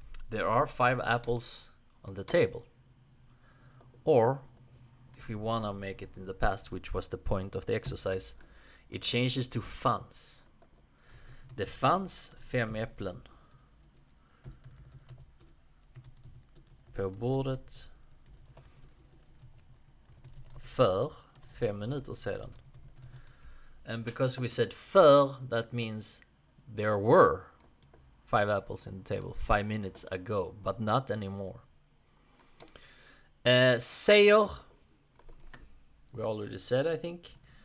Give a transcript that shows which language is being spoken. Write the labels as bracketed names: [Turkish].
[English] There are 5 apples on the table. Or, if we wanna make it in the past, which was the point of the exercise, it changes to fanns. [Swedish] Det fanns 5 äpplen på bordet för 5 minuter sedan. [English] And because we said för, that means there were 5 apples in the table 5 minutes ago, but not anymore. Säger, we already said, I think.